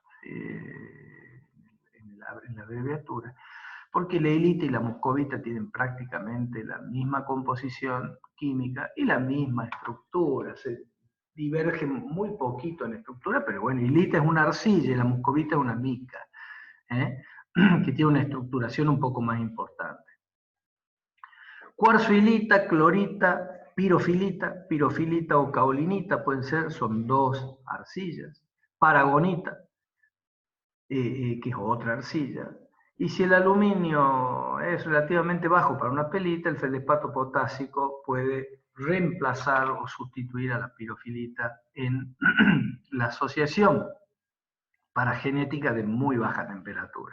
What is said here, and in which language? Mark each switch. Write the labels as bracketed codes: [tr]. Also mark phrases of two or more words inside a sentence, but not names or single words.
[es] en la abreviatura, porque la hilita y la muscovita tienen prácticamente la misma composición química y la misma estructura. Se divergen muy poquito en estructura, pero bueno, hilita es una arcilla y la muscovita es una mica, que tiene una estructuración un poco más importante. Cuarzoilita, clorita, pirofilita o caolinita pueden ser, son dos arcillas. Paragonita, que es otra arcilla. Y si el aluminio es relativamente bajo para una pelita, el feldespato potásico puede reemplazar o sustituir a la pirofilita en la asociación paragenética de muy baja temperatura.